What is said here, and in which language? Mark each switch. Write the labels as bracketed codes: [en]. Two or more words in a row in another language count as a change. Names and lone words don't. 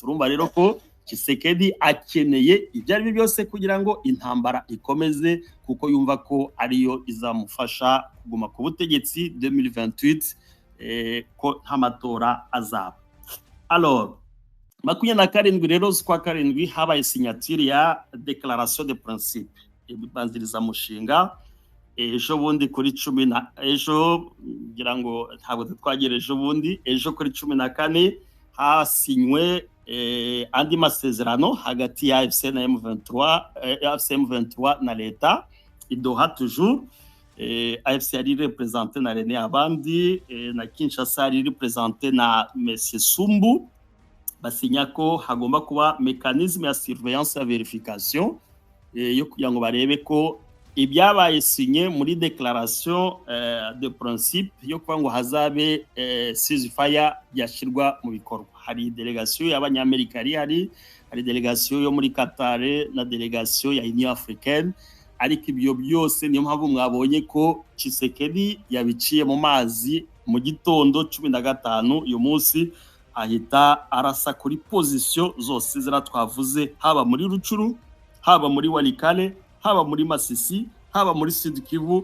[rw] Urumva rero ko Tshisekedi akeneye ibyo ari byose kugira ngo intambara ikomeze, kuko yumva ko ariyo izamufasha kuguma ku butegetsi 2028, ko nta matora azaba. Alors 27 rero z'ukwa 7 habaye signature ya [fr] déclaration de principe [rw] ibanziriza mushinga. Ejo bundi kuri 10 ejo ngira ngo ntabwo twagereje bundi, ejo kuri 14 hasinywe andi masezerano hagati ya AFC na M23 na leta idoha toujours. AFC ari representé na René Abandi, na Kinshasa ari representé na Monsieur Sumbu. Basinya ko hagomba kuba mécanisme ya surveillance ya verification, yo kugira ngo barebe ko ibyabaye sinye muri [fr] déclaration de principe [rw] yo kuvuga ngo hazabe ceasefire yashirwa mu bikorwa. Hari delegation y'abanyamerika hari delegation yo muri Qatar na delegation ya Union Africaine, ariko ibyo byose niyo mpamvu mwabonye ko Tshisekedi yabiciye mu mazi mu gitondo 15 uyu munsi ahita arasa kuri position zose zira twavuze, haba muri Rucuru, haba muri Walikale, haba muri Masisi, haba muri Sud Kivu.